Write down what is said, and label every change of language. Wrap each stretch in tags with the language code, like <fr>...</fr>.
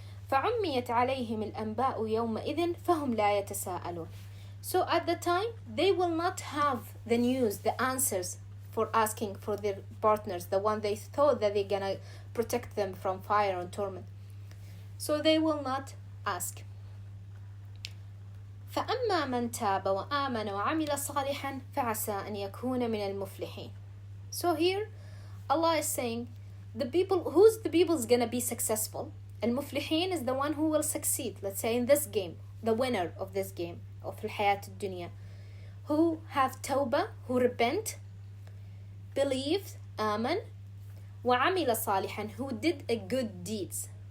<ar>فَعُمِّيَتْ عَلَيْهِمِ الْأَنْبَاءُ يَوْمَئِذٍ فَهُمْ لَا يَتَسَاءَلُونَ.</ar> <en>So at the time, they will not have the news, the answers for asking for their partners, the one they thought that they're gonna protect them from fire and torment. So they will not ask.</en> <ar>فأما من تاب وآمن وعمل صالحا فعسى أن يكون من المفلحين.</ar> <en>So here Allah is saying the people is gonna be successful. المفلحين is the one who will succeed, let's say in this game, the winner of this game of</en> <ar>الحياة الدنيا,</ar> <en>who have tawbah, who repent, believed, آمن,</en> <ar>وعمل صالحا,</ar> <en>who did a good deeds.</en>